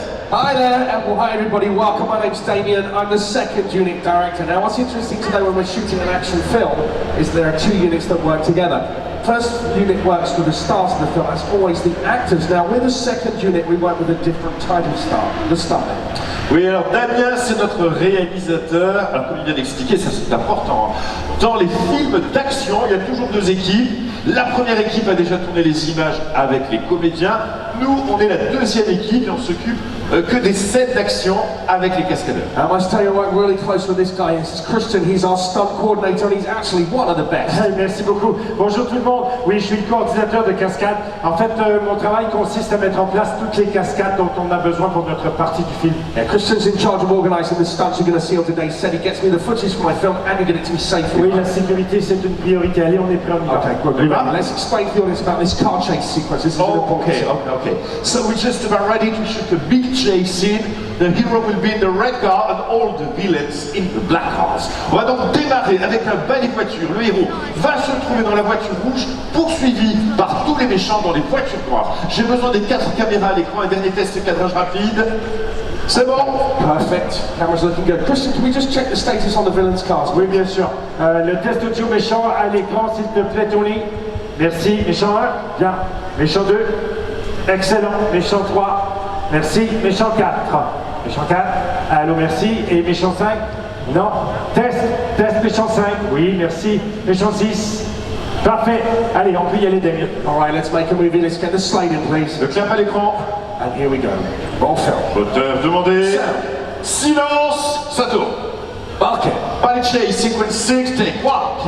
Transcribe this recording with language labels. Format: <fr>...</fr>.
<en>Hi there, and well, hi everybody, welcome. My name's Damien, I'm the second unit director. Now what's interesting today when we're shooting an action film is there are two units that work together. First unit works with the stars of the film, that's always the actors. Now with the second unit we work with a different type of star, the stuntman.</en> <fr>Oui, alors Damien, c'est notre réalisateur. Alors comme il vient d'expliquer, ça c'est important. Dans les films d'action, il y a toujours deux équipes. La première équipe a déjà tourné les images avec les comédiens. Nous, on est la deuxième équipe et on s'occupe que des scènes d'action avec les cascadeurs.</fr> <en>I must tell you, I work really close with this guy. This is Christian, he's our stunt coordinator and he's actually one of the best.</en> <fr>Merci beaucoup. Bonjour tout le monde. Oui, je suis le coordinateur de cascade. En fait, mon travail consiste à mettre en place toutes les cascades dont on a besoin pour notre partie du film.</fr> <en>Yeah, Christian's in charge of organising the stunts you're going to see on today. He said he gets me the footage for my film and he get it to me safely.</en> <fr>Oui, la sécurité c'est une priorité. Allez, on est prêt, on y va.</fr> <en>Okay, good. Let's explain to the audience about this car chase sequence. This is an important Okay. So we're just about ready to shoot a big chase scene. The hero will be in the red car and all the villains in the black cars.</en> <fr>On va donc démarrer avec un balai de voiture. Le héros va se trouver dans la voiture rouge, poursuivi par tous les méchants dans les voitures noires. J'ai besoin des 4 caméras à l'écran. Un dernier test de cadrage rapide. C'est bon?</fr> <en>Perfect. Camera's looking good. Christian, can we just check the status on the villains' cars?</en> <fr>Oui, bien sûr. Le test audio méchant à l'écran, s'il te plaît, Tony. Merci. Méchant 1, bien. Méchant 2, excellent. Méchant 3, merci. Méchant 4. Méchant 4, allô, merci. Et méchant 5, non. Test méchant 5, oui, merci. Méchant 6, parfait. Allez, on peut y aller, Damien.</fr> <en>All right, let's make a movie. Let's get the slate in, please.</en> <fr>Le clap à l'écran.</fr> <en>And here we go. Roll film.</en> <fr>Auteur demandé. Silence, ça tourne.</fr> <en>Okay. Ballet chase, sequence 6, take 1.</en>